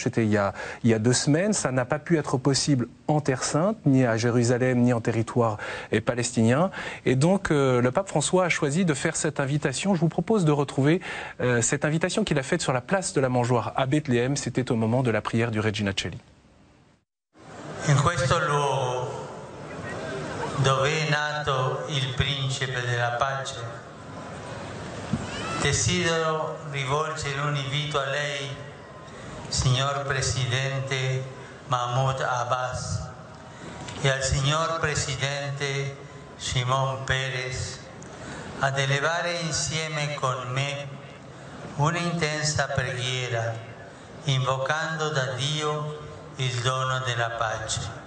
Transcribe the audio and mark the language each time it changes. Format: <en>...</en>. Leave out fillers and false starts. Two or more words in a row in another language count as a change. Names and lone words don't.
<fr>C'était il y a 2 semaines. Ça n'a pas pu être possible en Terre Sainte, ni à Jérusalem, ni en territoire palestinien. Et donc le pape François a choisi de faire cette invitation. Je vous propose de retrouver cette invitation qu'il a faite sur la place de la Mangeoire à Bethléem. C'était au moment de la prière du Regina Coeli.</fr> <it>In questo luogo, dove è nato il principe della pace, desidero rivolgere un invito a lei, signor Presidente Mahmoud Abbas, e al signor Presidente Shimon Peres, ad elevare insieme con me un'intensa preghiera, invocando da Dio il dono della pace.</it>